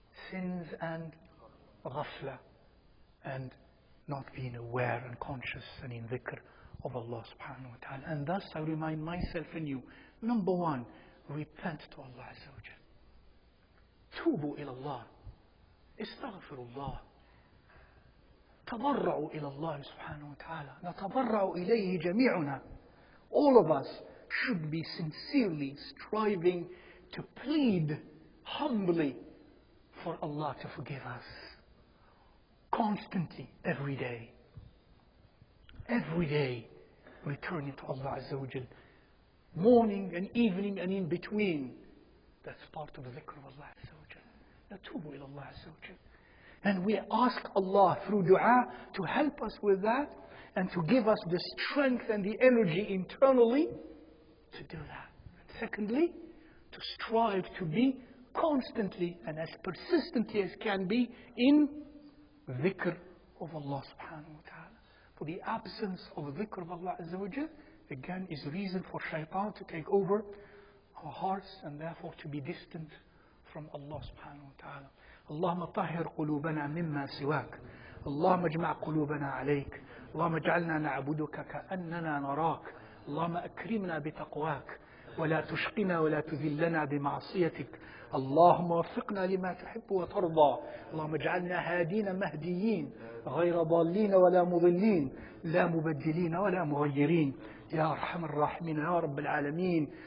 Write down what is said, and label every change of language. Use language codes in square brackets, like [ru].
[en] sins and ghafla, and not being aware and conscious and in dhikr of Allah subhanahu wa ta'ala. And thus I remind myself and you, number one, repent to Allah Azza wa Jal. [ar] Tubu ila Allah. Astaghfirullah. تضرعوا إلى الله سبحانه وتعالى. نتضرع إليه جميعنا. [en] All of us should be sincerely striving to plead humbly for Allah to forgive us. Constantly, every day. Every day, returning to Allah Azza wa Jal. Morning and evening and in between. That's part of the dhikr of Allah Azza wa Jal. [ar] Natubu ila Allah Azza wa Jal. [en] And we ask Allah through dua to help us with that and to give us the strength and the energy internally to do that. Secondly, to strive to be constantly and as persistently as can be in dhikr of Allah subhanahu wa ta'ala. For the absence of dhikr of Allah Azza wa Jal, again, is reason for shaitan to take over our hearts and therefore to be distant from Allah subhanahu wa ta'ala. [ar] اللهم طهر قلوبنا مما سواك. اللهم اجمع قلوبنا عليك. اللهم اجعلنا نعبدك كأننا نراك. اللهم أكرمنا بتقواك ولا تشقنا ولا تذلنا بمعصيتك. اللهم وفقنا لما تحب وترضى. اللهم اجعلنا هادين مهديين غير ضالين ولا مضلين لا مبدلين ولا مغيرين يا أرحم الراحمين يا رب العالمين.